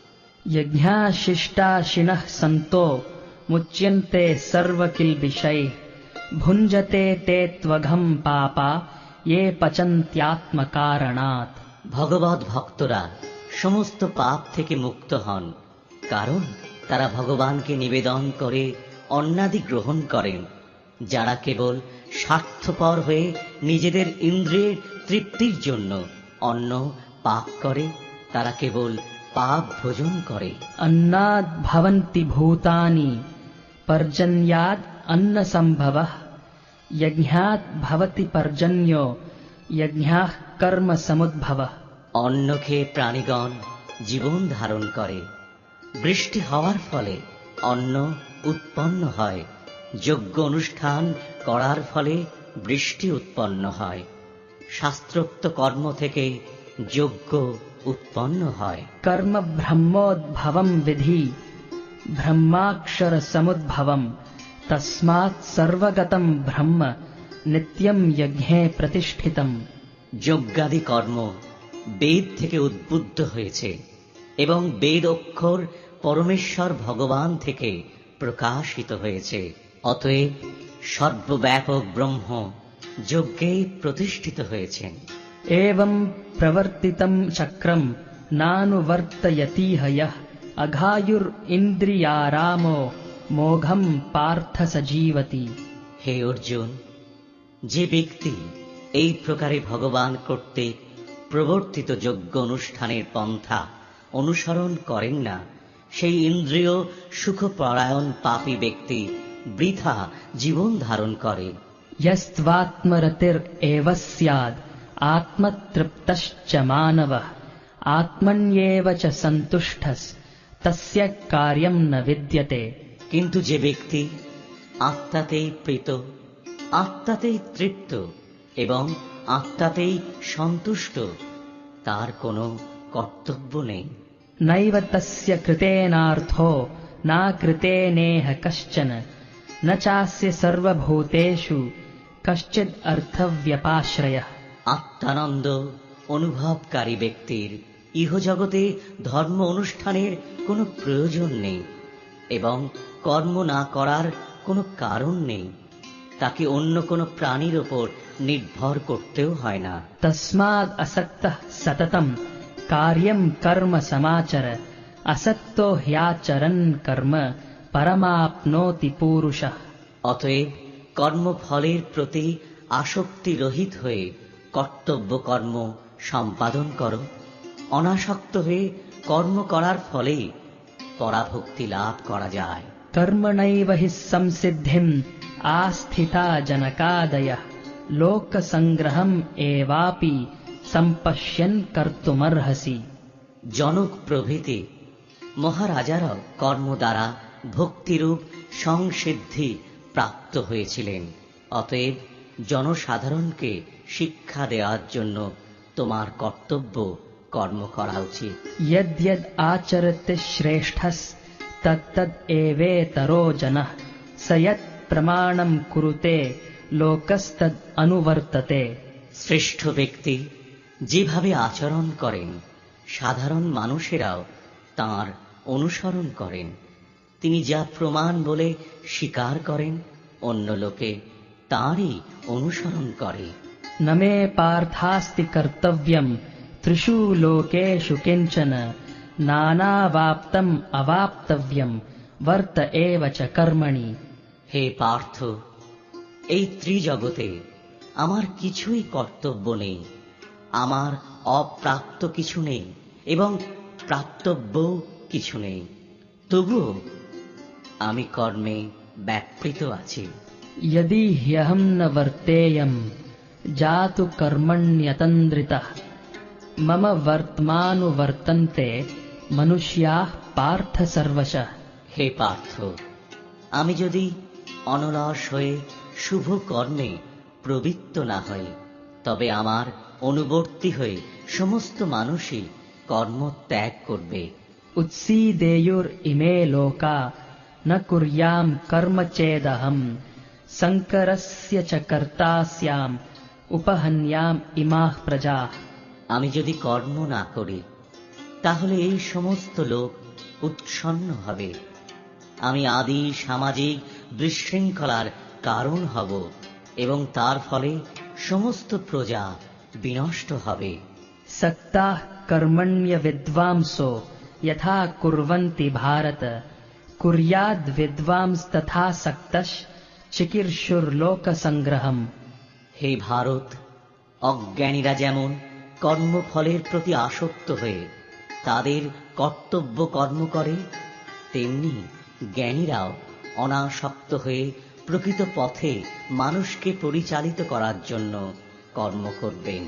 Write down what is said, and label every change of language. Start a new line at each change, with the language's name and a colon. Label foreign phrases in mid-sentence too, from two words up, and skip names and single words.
Sanskrit: यज्ञाशिष्टाशिनः सन्तो मुच्यन्ते सर्वकिल्बिषैः भुञ्जते ते त्वघं पापा ये पचन्त्यात्मकारणात्।
Bangla: ভগবত ভক্তরা সমস্ত পাপ থেকে মুক্ত হন, কারণ তারা ভগবানকে নিবেদন করে অন্নাদি গ্রহণ করেন। যারা কেবল স্বার্থপর হয়ে নিজেদের ইন্দ্রিয়ের তৃপ্তির জন্য অন্ন পাক করে তারা কেবল পাপ ভোজন করে।
Sanskrit: अन्नाद् भवन्ति भूतानि पर्जन्याद् अन्नसम्भवः यज्ञात् भवति पर्जन्यो यज्ञाः कर्म समुद्भवः।
Bangla: অন্ন খেয়ে প্রাণীগণ জীবন ধারণ করে, বৃষ্টি হওয়ার ফলে অন্ন উৎপন্ন হয়, যজ্ঞ অনুষ্ঠান করার ফলে বৃষ্টি উৎপন্ন হয়, শাস্ত্রোক্ত কর্ম থেকে যজ্ঞ উৎপন্ন হয়।
Sanskrit: कर्म ब्रह्मोद्भवं विधि ब्रह्माक्षर समुद्भवम् तस्मात् सर्वगतं ब्रह्म नित्यं यज्ञे प्रतिष्ठितम्।
Bangla: যজ্ঞাদি কর্ম বেদ থেকে উদ্বুদ্ধ হয়েছে এবং বেদ অক্ষর পরমেশ্বর ভগবান থেকে প্রকাশিত হয়েছে। অতএব সর্বব্যাপক ব্রহ্ম যজ্ঞে প্রতিষ্ঠিত হয়েছেন।
Sanskrit: एवं प्रवर्तितं चक्रं नानुवर्तयतीह यः अघायुरिन्द्रियारामो मोघं पार्थ सजीवति।
Bangla: হে অর্জুন, যে ব্যক্তি এই প্রকারে ভগবান কর্তৃক প্রবর্তিত যজ্ঞ অনুষ্ঠানের পন্থা অনুসরণ করেন না, সেই ইন্দ্রিয় সুখপরায়ণ পাপী ব্যক্তি বৃথা জীবন ধারণ করে।
Sanskrit: यस्त्वात्मरतिरेव स्याद् आत्मतृप्तश्च मानवः आत्मन्येव च सन्तुष्टस् तस्य कार्यं न विद्यते।
Bangla: কিন্তু যে ব্যক্তি আত্মাতেই প্রীত, আত্মাতেই তৃপ্ত এবং আত্মাতেই সন্তুষ্ট, তার কোনো কর্তব্য নেই।
Sanskrit: नैव तस्य कृतेनार्थो नाकृतेनेह कश्चन न चास्य सर्वभूतेषु कश्चिद् अर्थव्यपाश्रयः।
Bangla: আত্মানন্দ অনুভবকারী ব্যক্তির ইহজগতে ধর্ম অনুষ্ঠানের কোনো প্রয়োজন নেই এবং কর্ম না করার কোনো কারণ নেই। তাকে অন্য কোনো প্রাণীর ওপর নির্ভর করতেও হয় না।
Sanskrit: तस्माद् असक्तः सततं कार्यं कर्म समाचर असक्तो ह्याचरन् कर्म परमाप्नोति पूरुषः।
Bangla: অতএব কর্মফলের প্রতি আসক্তি রহিত হয়ে কর্তব্য কর্ম সম্পাদন করো। অনাসক্ত হয়ে কর্ম করার ফলেই পরাভক্তি লাভ করা যায়।
Sanskrit: कर्मणैव हि संसिद्धिम् आस्थिता जनकादयः लोकसङ्ग्रहम् एवापि सम्पश्यन् कर्तुमर्हसि।
Bangla: জনক প্রভৃতি মহারাজারাও কর্ম দ্বারা ভক্তিরূপ সংসিদ্ধি প্রাপ্ত হয়েছিলেন। অতএব জনসাধারণকে শিক্ষা দেওয়ার জন্য তোমার কর্তব্য কর্ম করা উচিত।
Sanskrit: यद्यद् आचरति श्रेष्ठस् तत्तद् एवेतरो जनः स यत् प्रमाणं कुरुते लोकस्तद् अनुवर्तते।
Bangla: শ্রেষ্ঠ ব্যক্তি যেভাবে আচরণ করেন সাধারণ মানুষেরাও তাঁর অনুসরণ করেন। তিনি যা প্রমাণ বলে স্বীকার করেন অন্য লোকে তাঁরই অনুসরণ করে।
Sanskrit: न मे पार्थास्ति कर्तव्यं त्रिषु लोकेषु किञ्चन नानावाप्तम् अवाप्तव्यं वर्त एव च कर्मणि।
Bangla: হে পার্থ, এই ত্রিজগতে আমার কিছুই কর্তব্য নেই, আমার অপ্রাপ্ত কিছু নেই এবং প্রাপ্তব্য কিছু নেই। তবুও আমি কর্মে ব্যাপৃত আছি।
Sanskrit: यदि ह्यहं न वर्तेयं जातु कर्मण्यतन्द्रितः मम वर्त्मानुवर्तन्ते मनुष्याः पार्थ सर्वशः।
Bangla: হে পার্থ, আমি যদি অনলস হয়ে শুভ কর্মে প্রবৃত্ত না হই, তবে আমার অনুবর্তী হয়ে সমস্ত মানুষই কর্ম ত্যাগ করবে।
Sanskrit: उत्सीदेयुरिमे लोका न कुर्यां कर्म चेदहं शङ्करस्य च कर्ता स्याम् उपहन्याम् इमाः प्रजाः।
Bangla: আমি যদি কর্ম না করি, তাহলে এই সমস্ত লোক উৎসন্ন হবে। আমি আদি সামাজিক বিশৃঙ্খলার কারণ হব এবং তার ফলে সমস্ত প্রজা বিনষ্ট হবে।
Sanskrit: सक्ताः कर्मण्य विद्वांसो यथा कुर्वन्ति भारत कुर्याद् विद्वांस्तथा सक्तश् चिकीर्षुर्लोकसङ्ग्रहम्।
Bangla: হে ভারত, অজ্ঞানীরা যেমন কর্মফলের প্রতি আসক্ত হয়ে তাদের কর্তব্য কর্ম করে, তেমনি জ্ঞানীরাও অনাসক্ত হয়ে প্রকৃত পথে মানুষকে পরিচালিত করার জন্য কর্ম করবেন।